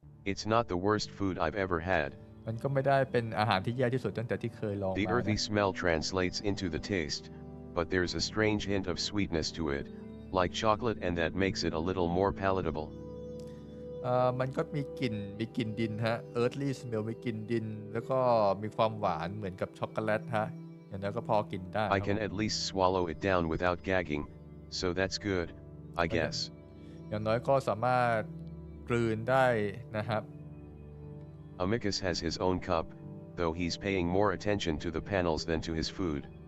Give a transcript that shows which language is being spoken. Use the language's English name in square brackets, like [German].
[English] It's not the worst food I've ever had. [Thai] มันก็ไม่ได้เป็นอาหารที่แย่ที่สุดตั้งแต่ที่เคยลองมา [English] The earthy smell translates into the taste, but there's a strange hint of sweetness to it, like chocolate and that makes it a little more palatable. [Thai] มันก็มีกลิ่นดินฮะ [English] earthly smell [Thai] มีกลิ่นดินแล้วก็มีความหวานเหมือนกับช็อกโกแลตฮะอย่างนั้นก็พอกินได้ [English] I can at least swallow it down without gagging, so that's good, I guess. [Thai] อย่างน้อยก็สามารถกลืนได้นะครับ [English] Amicus has his own cup, though he's paying more attention to the panels than to his food.